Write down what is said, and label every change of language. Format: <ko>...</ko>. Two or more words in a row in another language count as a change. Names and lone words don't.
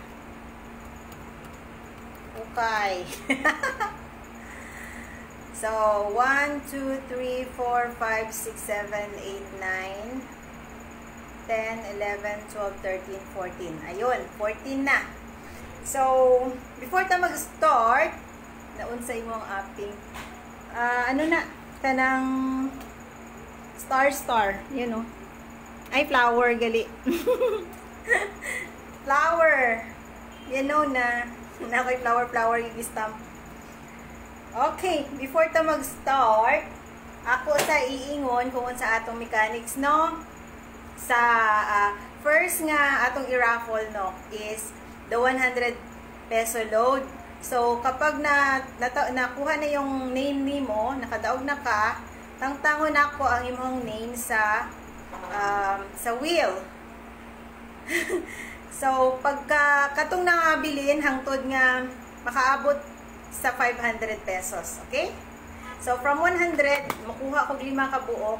<en>Okay. So, 1, 2, 3, 4, 5, 6, 7, 8, 9, 10, 11, 12, 13, 14.</en> <ceb>Ayun, 14 na. So, before ta mag-start, naunsay mo ang aping, ano na, kanang star,</ceb> <en>you know.</en> <ceb>Ay, flower, gali. Flower.</ceb> <en>You know</en> <ceb>na. Nakoy flower, yung stamp. Okay, before ta mag-start, ako sa iingon kung sa atong mechanics, no? Sa first nga atong i-raffle, no, is</ceb> <en>the 100 peso load.</en> <ceb>So, kapag nakuha na yung name nimo, nakadaog na ka, tangtangon ako ang imong name sa wheel. So, pagka katong nangabilin, hangtod nga makaabot sa 500 pesos. Okay? So, from 100, makuha ko 5 ka buok.</ceb>